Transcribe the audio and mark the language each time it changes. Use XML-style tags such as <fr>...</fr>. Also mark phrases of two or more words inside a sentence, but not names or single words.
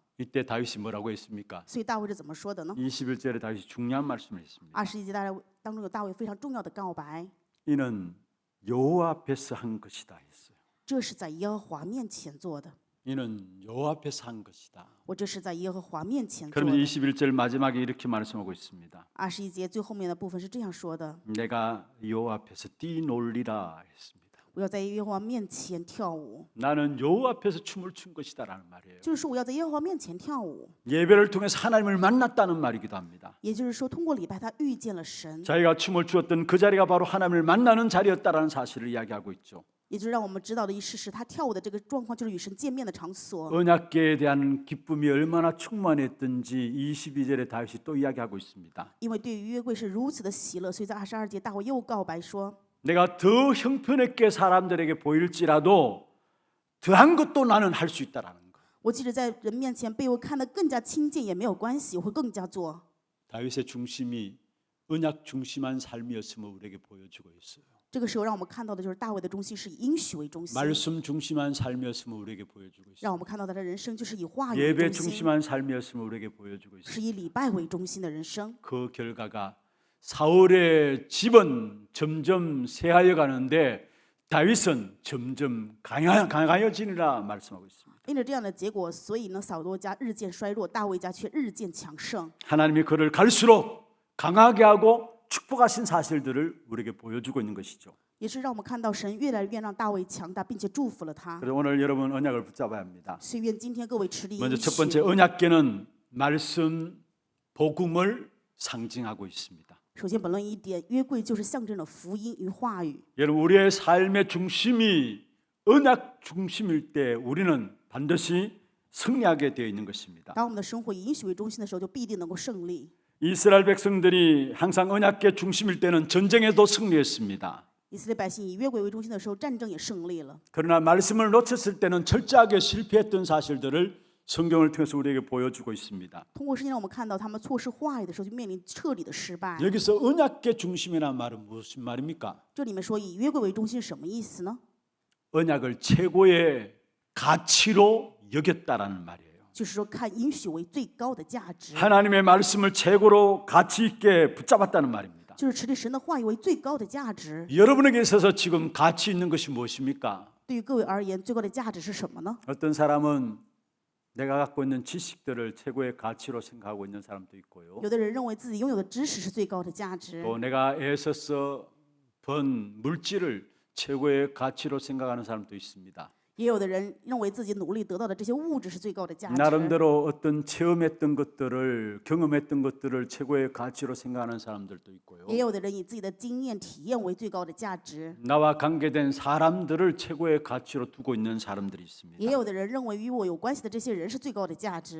<ko>이때 다윗이 뭐라고 했습니까?</ko> <zh>所以大卫是怎么说的呢？</zh> <ko>21절에 다윗이 중요한 말씀을 했습니다.</ko> <zh>21 节当中有大卫非常重要的告白，</zh> <ko>이는 여호와 앞에서 한 것이다 했어요.</ko> <zh>这是在耶和华面前做的，</zh> <ko>이는 여호와 앞에서 한 것이다.</ko> <zh>我这是在耶和华面前做</zh> <ko>그럼</ko> <zh>的。</zh> <ko>21절 마지막에 이렇게 말씀하고 있습니다.</ko> <zh>21 节最后面的部分是这样说的：</zh> <ko>내가 여호와 앞에서 뛰놀리라 했습니다.</ko> <zh>我要在耶和华面前跳舞，</zh> <ko>나는 여호와 앞에서 춤을 춘 것이다라는 말이에요.</ko> <zh>就是说我要在耶和华面前跳舞，</zh> <ko>예배를 통해서 하나님을 만났다는 말이기도 합니다.</ko> <zh>也就是说通过礼拜他遇见了神，</zh> <ko>자기가 춤을 추었던 그 자리가 바로 하나님을 만나는 자리였다라는 사실을 이야기하고 있죠.</ko> <zh>也就是让我们知道的一事实，他跳舞的这个状况就是与神见面的场所。</zh> <ko>언약궤에 대한 기쁨이 얼마나 충만했던지 22절에 다윗이 또 이야기하고 있습니다.</ko> <zh>因为对于约柜是如此的喜乐，所以在22节大卫又告白说：</zh> <ko>내가 더 형편없게 사람들에게 보일지라도 더한 것도 나는 할 수 있다라는 거.</ko> <zh>我即使在人面前被我看得更加亲近也没有关系，我会更加做。</zh> <ko>다윗의 중심이 언약 중심한 삶이었음을 우리에게 보여주고 있어요.</ko> <zh>这个时候让我们看到的就是大卫的中心是以应许为中心，</zh> <ko>말씀 중심한 삶이었음을 우리에게 보여주고 있어요.</ko> <zh>让我们看到他的人生就是以话语</zh> <ko>예배</ko> <zh>为中心，</zh> <ko>중심한 삶이었음을 우리에게 보여주고 있어요.</ko> <zh>是以礼拜为中心的人生。</zh> <ko>그 결과가 사울의 집은 점점 쇠하여 가는데 다윗은 점점 강하여지니라 말씀하고 있습니다.</ko> <zh>因着这样的结果，所以呢，扫罗家日渐衰弱，大卫家却日渐强盛。</zh> <ko>하나님이 그를 갈수록 강하게 하고 축복하신 사실들을 우리에게 보여주고 있는 것이죠.</ko> <zh>也是让我们看到神越来越让大卫强大，并且祝福了他。</zh> <ko>그래서 오늘 여러분 언약을 붙잡아야 합니다.</ko> <zh>所以愿今天各位持立</zh> <ko>먼저</ko> <zh>应</zh> <ko>첫</ko> <zh>许。</zh> <ko>번째 언약궤는 말씀 복음을 상징하고 있습니다.</ko> <zh>首先，本论一点，约柜就是象征了福音与话语。</zh> <ko>여러분 우리의 삶의 중심이 언약 중심일 때 우리는 반드시 승리하게 되어 있는 것입니다.</ko> <zh>当我们的生活以应许为中心的时候，就必定能够胜利。</zh> <ko>이스라엘 백성들이 항상 언약궤 중심일 때는 전쟁에도 승리했습니다.</ko> <zh>以色列百姓以约柜为中心的时候，战争也胜利了。</zh> <ko>그러나 말씀을 놓쳤을 때는 철저하게 실패했던 사실들을 성경을 통해서 우리에게 보여주고 있습니다.</ko> <zh>通过圣经让我们看到他们错失话语的时候，就面临彻底的失败。</zh> <ko>여기서 언약궤 중심이라는 말은 무슨 말입니까?</ko> <zh>这里面说以约柜为中心是什么意思呢？</zh> <ko>언약을 최고의 가치로 여겼다라는 말이에요.</ko> <zh>就是说看应许为最高的价值，</zh> <ko>하나님의 말씀을 최고로 가치 있게 붙잡았다는 말입니다.</ko> <zh>就是持立神的话语为最高的价值。</zh> <ko>여러분에게 있어서 지금 가치 있는 것이 무엇입니까?</ko> <zh>对于各位而言，最高的价值是什么呢？</zh> <ko>어떤 사람은 내가 갖고 있는 지식들을 최고의 가치로 생각하고 있는 사람도 있고요.</ko> <zh>有的人认为自己拥有的知识是最高的价值，</zh> <ko>또 내가 애써서 번 물질을 최고의 가치로 생각하는 사람도 있습니다.</ko> <zh>也有的人认为自己努力得到的这些物质是最高的价值，</zh> <ko>나름대로 어떤 체험했던 것들을 경험했던 것들을 최고의 가치로 생각하는 사람들도 있고요.</ko> <zh>也有的人以自己的经验体验为最高的价值，</zh> <ko>나와 관계된 사람들을 최고의 가치로 두고 있는 사람들이 있습니다.</ko> <zh>也有的人认为与我有关系的这些人是最高的价值。</zh>